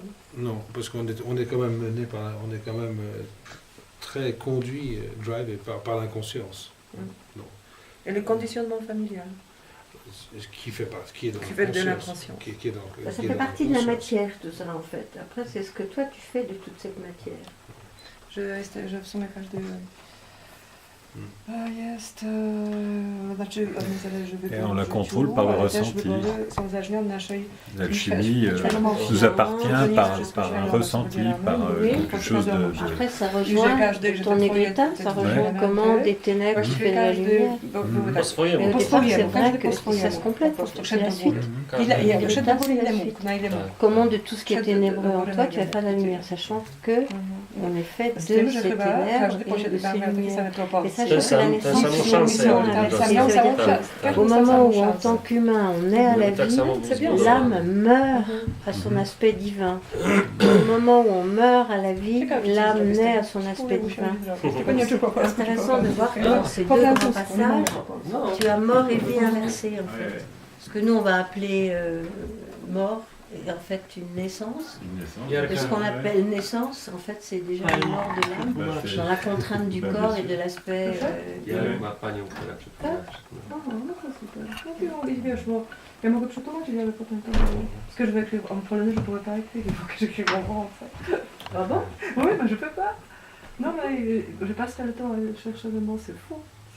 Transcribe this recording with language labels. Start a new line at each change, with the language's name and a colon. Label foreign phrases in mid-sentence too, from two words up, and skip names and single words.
French: Non, parce qu'on est quand même mené par, on est quand même très conduit, drivé par l'inconscience. Non. Et le conditionnement familial. Qui fait partie, qui est dans Qui fait de l'inconscience. l'inconscience. Qui est dans, Ça qui est fait dans partie de la l'inconscience. matière, tout ça, en fait. Après, c'est ce que toi, tu fais de toute cette matière.
Polish: W sumie każdy... Jest, znaczy one zależy
French: Et on la contrôle par le ressenti.
Polish: Są uzależnione od naszej
French: L'alchimie nous appartient par un ressenti, par quelque chose de... Après, ça rejoint ton égrita, ça rejoint comment des ténèbres tu fais de la lumière.
Polish: Po
French: Mais
Polish: swojemu.
French: au départ, c'est vrai que ça se complète, parce que c'est la suite. Comment de tout ce qui est ténébreux en toi, tu vas faire de la lumière, sachant que on est fait de ces ténèbres et de ces lumières. Et sachant que la naissance,
Polish: samą szansę
French: c'est
Polish: jakby
French: ça veut dire que au moment où en tant qu'humain on est à la
Polish: Tak
French: vie,
Polish: samo było z Bogiem.
French: l'âme meurt à son aspect divin. Au moment où on meurt à la vie, l'âme naît à son aspect divin. C'est intéressant de voir que dans ces deux grands passages, tu as mort et vie inversée en fait. Ce que nous on va appeler mort est en fait une naissance. Et ce qu'on appelle naissance, en fait, c'est déjà une mort de l'âme, dans la contrainte du corps et de l'aspect.
Polish: Ma panią, która przeprowadzi. Wiesz, bo ja mogę przetłumaczyć, ale potem to...
French: Parce que je vais écrire en polonais, je pourrais pas écrire, il faut que j'écrive en français. Ah bon? Oui, mais je peux pas. Non, mais je passerai le temps à chercher le mot, c'est fou.